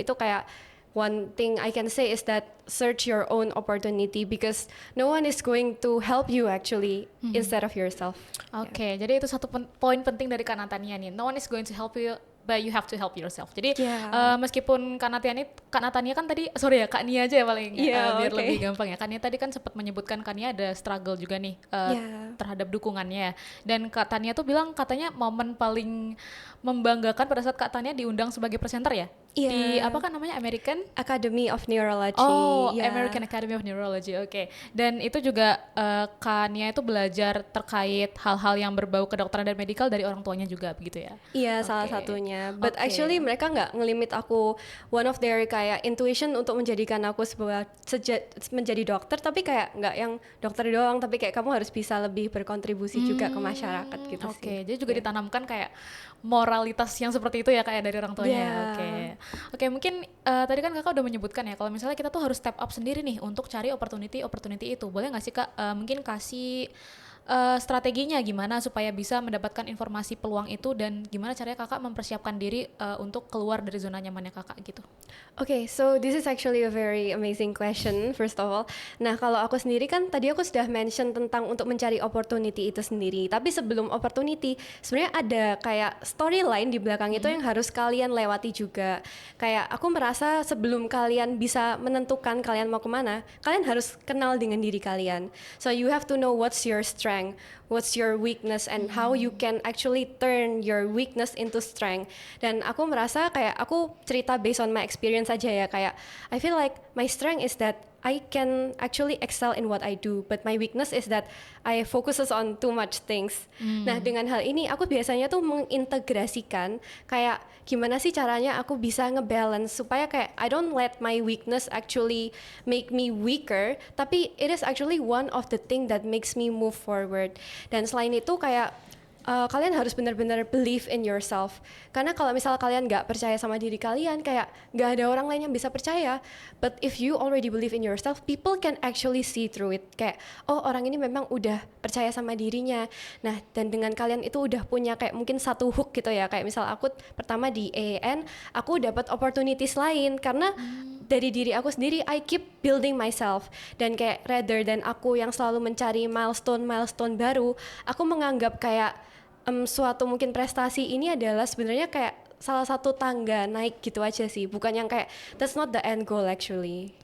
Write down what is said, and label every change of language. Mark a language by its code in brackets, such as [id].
[id] Itu kayak [en] one thing I can say is that search your own opportunity, because no one is going to help you actually instead of yourself. [id] Oke, jadi itu satu poin penting dari Kak Natania nih. [en] No one is going to help you, but you have to help yourself. [id] Jadi meskipun Kak Natania kan tadi, sorry ya Kak Nia aja ya paling biar lebih gampang ya. Kak Nia tadi kan sempat menyebutkan Kak Nia ada struggle juga nih terhadap dukungannya. Dan Kak Tania tuh bilang katanya momen paling membanggakan pada saat Kak Tania diundang sebagai presenter ya? Di apa kan namanya, American Academy of Neurology. American Academy of Neurology, oke. Dan itu juga Kak Nia itu belajar terkait hal-hal yang berbau kedokteran dan medikal dari orang tuanya juga begitu ya? Iya, salah satunya. [en] But actually [id] mereka nggak ngelimit aku, [en] one of their [id] kayak intuition untuk menjadikan aku menjadi dokter, tapi kayak nggak yang dokter doang, tapi kayak kamu harus bisa lebih berkontribusi juga ke masyarakat gitu sih. Oke, jadi juga ditanamkan kayak moralitas yang seperti itu ya kayak dari orang tuanya. Oke, mungkin tadi kan kakak udah menyebutkan ya kalau misalnya kita tuh harus step up sendiri nih untuk cari opportunity itu. Boleh nggak sih kak mungkin kasih strateginya gimana supaya bisa mendapatkan informasi peluang itu, dan gimana caranya kakak mempersiapkan diri untuk keluar dari zona nyamannya kakak gitu? [en] Okay, so this is actually a very amazing question, first of all. [id] Nah, kalau aku sendiri kan tadi aku sudah mention tentang untuk mencari opportunity itu sendiri. Tapi sebelum opportunity, sebenarnya ada kayak storyline di belakang itu yang harus kalian lewati juga. Kayak aku merasa sebelum kalian bisa menentukan kalian mau kemana, kalian harus kenal dengan diri kalian. [en] So you have to know what's your strength, what's your weakness, and how you can actually turn your weakness into strength. [id] Dan aku merasa kayak aku cerita [en] based on my experience [id] aja ya, kayak [en] I feel like my strength is that I can actually excel in what I do, but my weakness is that I focuses on too much things. [id] Nah, dengan hal ini aku biasanya tuh mengintegrasikan kayak gimana sih caranya aku bisa ngebalance supaya kayak [en] I don't let my weakness actually make me weaker, [id] tapi [en] it is actually one of the thing that makes me move forward. [id] Dan selain itu kayak kalian harus benar-benar [en] believe in yourself. [id] Karena kalau misal kalian nggak percaya sama diri kalian, kayak nggak ada orang lain yang bisa percaya. [en] But if you already believe in yourself, people can actually see through it. [id] Kayak, oh orang ini memang udah percaya sama dirinya. Nah, dan dengan kalian itu udah punya kayak mungkin satu hook gitu ya. Kayak misal aku pertama di AAN, aku dapat opportunities lain. Karena dari diri aku sendiri, [en] I keep building myself. [id] Dan kayak [en] rather than [id] aku yang selalu mencari milestone baru, aku menganggap kayak suatu mungkin prestasi ini adalah sebenarnya kayak salah satu tangga naik gitu aja sih, bukan yang kayak [en] that's not the end goal actually.